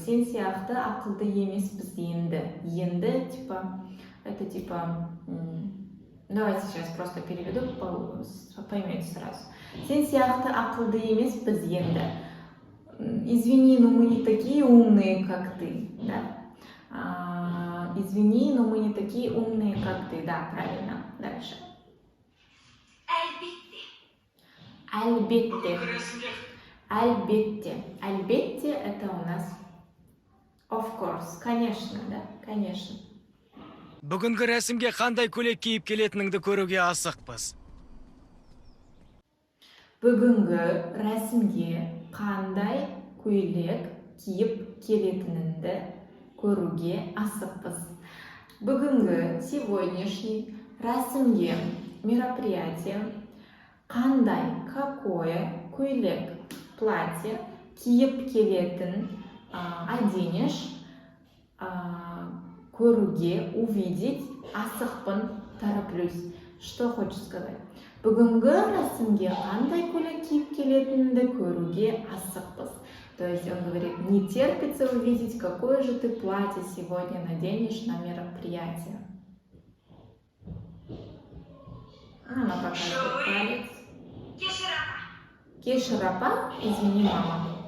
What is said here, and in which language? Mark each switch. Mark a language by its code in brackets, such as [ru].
[kk] Сен сияқты ақылды емеспіз енді. [ru] Енді, типа, это типа... Давайте сейчас просто переведу, поймете сразу. [kk] Сен сияқты ақылды емеспіз енді. [ru] Извини, но мы не такие умные, как ты, да? Извини, но мы не такие умные, как ты, да, правильно. Дальше. [kk] Әлбетте. Әлбетте. Бүгінгі рәсімге Әлбетте. [ru] Әлбетте это у нас [en] of course, [ru] конечно, да, конечно. [kk] Бүгінгі рәсімге қандай көйлек киіп келетініңді көруге асықпыз. Бүгінгі рәсімге қандай көйлек киіп келетініңді көруге асықпыз. [ru] Бүгінгі, сегодняшний, рәсімге, мероприятие, қандай, какое, көйлек, платье, киіп келетін, оденешь, көруге, увидеть, асықпын, тороплюсь. Что хочет сказать? [kk] Бүгінгі рәсімге қандай көйлек киіп келетініңді көруге асықпыз. [ru] То есть он говорит, не терпится увидеть, какое же ты платье сегодня наденешь на мероприятие. Она показывает палец. [kk] Кешір апа. Кешір апа, [ru] извини, мама.